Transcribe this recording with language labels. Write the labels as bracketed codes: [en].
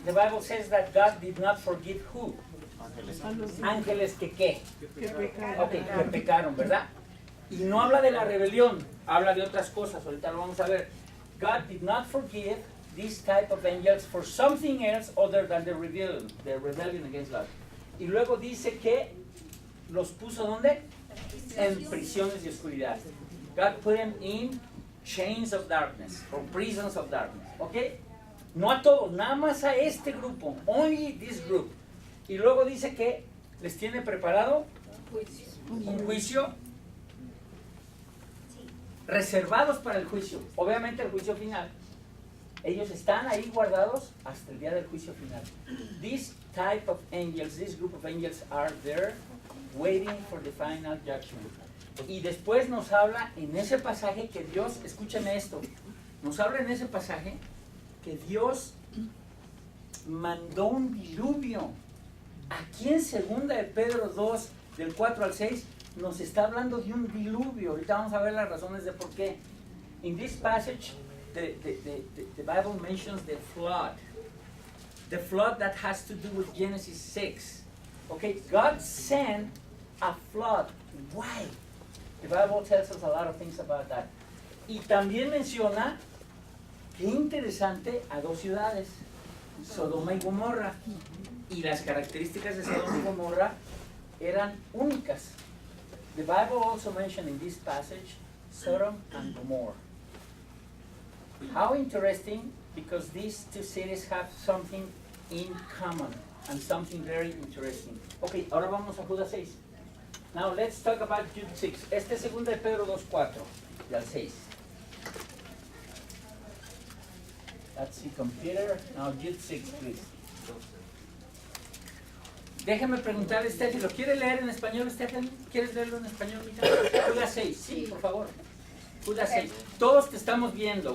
[en] The Bible says that God did not forgive who? [es] Ángeles que qué. Ok, que pecaron, ¿verdad? Y no habla de la rebelión, habla de otras cosas. Ahorita lo vamos a ver. [en] God did not forgive this type of angels for something else other than the rebellion against God. [es] Y luego dice que los puso ¿dónde? En prisiones de oscuridad. [en] God put them in chains of darkness or prisons of darkness. ¿Ok? [es] No a todos, nada más a este grupo. [en] Only this group. [es] Y luego dice que les tiene preparado un juicio reservados para el juicio. Obviamente el juicio final. Ellos están ahí guardados hasta el día del juicio final. [en] This type of angels, this group of angels are there waiting for the final judgment. [es] Y después nos habla en ese pasaje que Dios, escúchame esto, nos habla en ese pasaje que Dios mandó un diluvio. Aquí en segunda de Pedro 2, del 4 al 6, nos está hablando de un diluvio. Ahorita vamos a ver las razones de por qué. [en] In this passage, the Bible mentions the flood. The flood that has to do with Genesis 6. Okay, God sent a flood. Why? The Bible tells us a lot of things about that. [es] Y también menciona, qué interesante, a 2 ciudades, Sodoma y Gomorra. Y las características de Sodoma y Gomorra eran únicas. [en] The Bible also mentioned in this passage Sodom and Gomorrah. How interesting, because these 2 cities have something in common and something very interesting. [es] Ok, ahora vamos a Judas 6. [en] Now let's talk about Jude 6. [es] Este es segunda de Pedro 2:4 y al 6. [en] That's the computer. Now Jude 6, please. [es] Déjame preguntarle, Steffi, ¿lo quiere leer en español, Steffi? ¿Quieres leerlo en español, mija? Judas 6, sí, por favor. Judas 6. Todos te estamos viendo.